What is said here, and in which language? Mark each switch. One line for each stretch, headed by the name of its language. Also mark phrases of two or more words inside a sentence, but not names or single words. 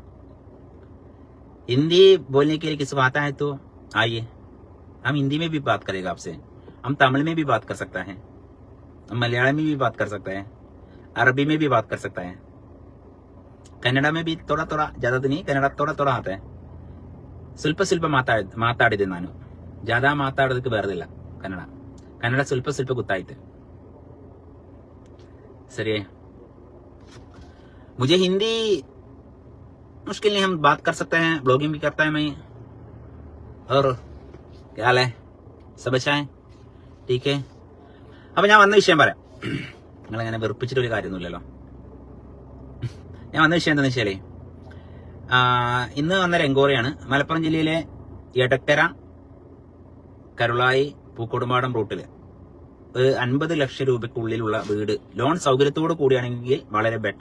Hindi: हिंदी बोलने के लिए किसको आता है तो आइए, हम हिंदी में भी बात करेगा आपसे. हम तमिल में भी बात कर सकता है, हम मलयालम में भी बात कर सकते हैं, अरबी में भी बात कर सकता है, कन्नड़ा में भी थोड़ा थोड़ा, ज्यादा तो नहीं, कन्नड़ा थोड़ा थोड़ा आता है.
Kannada: ಸ್ವಲ್ಪ ಸ್ವಲ್ಪ ಮಾತಾಡಿದೆ ನಾನು, ज़्यादा ಮಾತಾಡೋದಕ್ಕೆ ಬರೋದಿಲ್ಲ ಕನ್ನಡ ಸ್ವಲ್ಪ ಸ್ವಲ್ಪ ಗೊತ್ತಾಯ್ತು.
Hindi: सही है. मुझे हिंदी मुश्किल नहीं, हम बात कर सकते हैं, ब्लॉगिंग भी करता है मैं. और क्या हाल है? सब अच्छा है? ठीक है.
Malayalam: അപ്പൊ ഞാൻ വന്ന വിഷയം പറയാം. നിങ്ങളങ്ങനെ വെറുപ്പിച്ചിട്ടൊരു കാര്യമൊന്നുമില്ലല്ലോ. ഞാൻ വന്ന വിഷയം എന്താണെന്ന് വെച്ചാലേ, ഇന്ന് വന്ന എൻക്വയറിയാണ്. മലപ്പുറം ജില്ലയിലെ എടക്കര കരുളായി പൂക്കോടുംപാടം റൂട്ടില് 50 ലക്ഷം രൂപയ്ക്കുള്ളിലുള്ള വീട് ലോൺ സൗകര്യത്തോട് കൂടിയാണെങ്കിൽ വളരെ ബെറ്റർ.